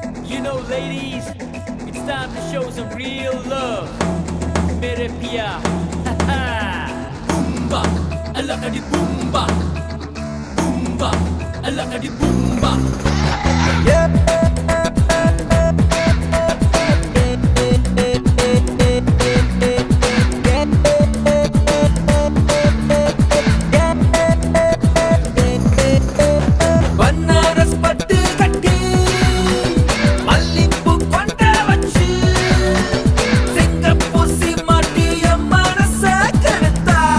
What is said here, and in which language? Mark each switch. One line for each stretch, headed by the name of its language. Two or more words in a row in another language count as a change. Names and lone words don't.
English: You know, ladies, it's time to show some real love.
Hindi: मेरे पिया, boomba, alaka di boomba, boomba, alaka di boomba.
Tamil: பன்னாரஸ் பட்டு கட்டி மல்லிப்பூ கொண்ட வச்சு சிங்கப்பூசி மாட்டிய மனச கெடுத்தா